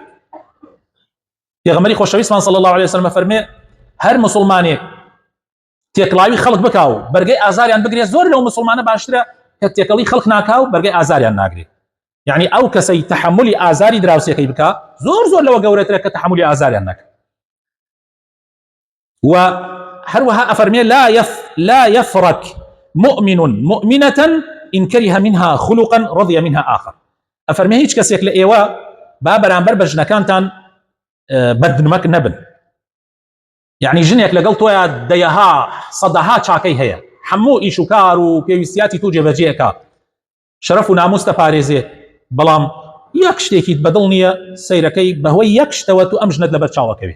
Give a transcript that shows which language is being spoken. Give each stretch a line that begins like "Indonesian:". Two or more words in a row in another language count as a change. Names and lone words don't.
Central Kurdish: پێغەمبەری خۆشەویستمان
Arabic: صلی الله عليه وسلم
Central Kurdish: فەرمێ هەر مسلمانێک تێکڵاوی خەڵک بکا و بەرگەی ئازاریان بگرێت، زۆر لەو مسلمانە باشترە کە تێکەڵی خەڵک ناکا و بەرگەی ئازاریان ناگرێت. یعنی ئەو کەسەی تەحملی ئازاری دراوسێکەی بکا زۆر لەوە گەورەترە کە تەحملی ئازاریان ناکا. و هەروەها ئەفەرمێ
Arabic: لا يفرك مؤمن مؤمنة إن كره منها خلقا رضي منها آخر.
Central Kurdish: ئەفەرمێ هیچ کەسێک لە ئێوە با بەرامبەر بە ژنەکانتان بەدنمەک نەبن. یعنی ژنێک لەگەڵ تۆیە دەیەها سەدەها چاکەی هەیە، هەموو ئیش و کار و پێویستیاتی تو جێبەجێەکە، شەرەف و ناموس دەپارێزێت، بەڵام یەک شتێکیت بەدڵ نییە سەیرەکەی بەهۆی یەک شتەوە تو ئەم ژنت لەبەر چاوەکەوێت.